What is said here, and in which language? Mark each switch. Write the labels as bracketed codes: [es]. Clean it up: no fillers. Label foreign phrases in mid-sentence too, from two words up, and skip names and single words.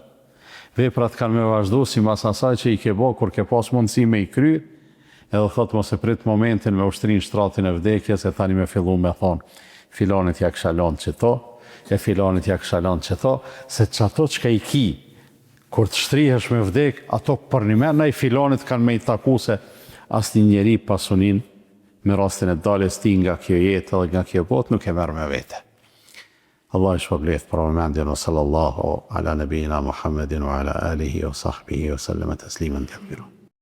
[sq] Veprat kanë me vazhdu si mbas asaj që i ke bo kur ke pas mundësi me i kry, edhe thot mos e prit momentin me ushtrin shtratin e vdekjes, e tani me fillu me thonë, filonit ja kësha lanë qëto, e filonit ja kësha lanë qëto, se që ato që ka i ki, kur të shtrihesh me vdek, ato për një me, i filonit kanë me i taku se as një njeri pasunin, me rastin e daljes ti nga kjo jetë dhe nga kjo botë, nuk e merë me vete. Allah i shpëblet për momendin, [ar] وصلى الله على نبينا محمد وعلى آله وصحبه وسلم تسليما كثيرا.